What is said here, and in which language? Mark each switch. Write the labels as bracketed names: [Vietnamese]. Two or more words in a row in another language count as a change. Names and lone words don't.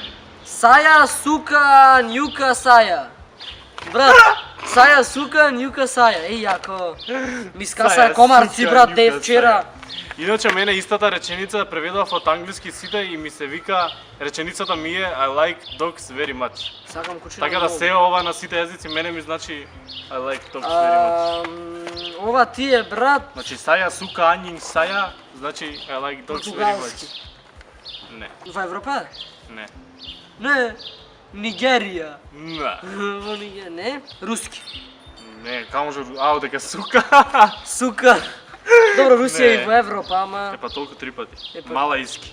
[Macedonian] Саја, сука, нјука, саја. Брат, саја, сука, нјука, саја. Еј, јако. Ми скаса Саја, комарци, сука, брат, де нјука, вчера. Иначе мене истата реченица преведував од англиски сите и ми се вика реченицата ми е [English] I like dogs very much. [Macedonian] Сакам кучиња. Така да се ова на сите езици мене ми значи [English] I like dogs very much. [Macedonian] Ова ти е, брат, Значи саја, сука, анјин, саја, значи [English] I like dogs very [Macedonian] португалски. [English] much. [Macedonian] Не, Во Европа? не, Не. Нигерија. не, Во Нигерија, не. Руски. не, камо може, ау дека сука. Сука. Добро, Русија Не. и во Европа, ама Епа толку 3 пати. Епа. Малајски,